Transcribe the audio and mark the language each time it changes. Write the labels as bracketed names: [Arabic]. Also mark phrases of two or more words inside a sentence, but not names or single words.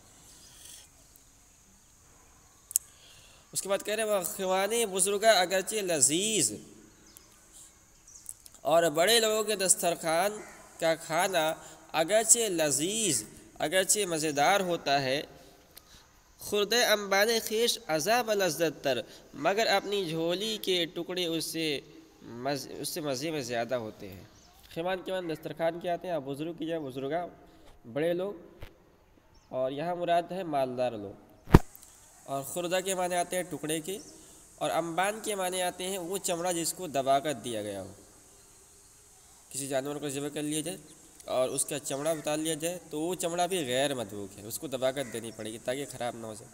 [Urdu] اس کے بعد کہہ رہے ہیں [Persian] خوان بزرگاں اگرچہ لذیذ، [Urdu] اور بڑے لوگوں کے دسترخوان کا کھانا اگرچہ لذیذ، اگرچہ مزیدار ہوتا ہے، [Persian] خرد انبان خویش عذاب لذت تر، [Urdu] مگر اپنی جھولی کے ٹکڑے اس سے مزے میں زیادہ ہوتے ہیں۔ خوان کے معنی دسترخوان کے آتے ہیں، آپ بزرگ کی جائے بزرگاں بڑے لوگ، اور یہاں مراد ہے مالدار لوگ، اور خردہ کے معنی آتے ہیں ٹکڑے کے، اور انبان کے معنی آتے ہیں وہ چمڑا جس کو دبا کر دیا گیا ہو، کسی جانور کو ذبح کر لیا جائے اور اس کا چمڑا اتار لیا جائے تو وہ چمڑا بھی غیر مدبوغ ہے، اس کو دبا کر دینی پڑے گی تاکہ خراب نہ ہو جائے۔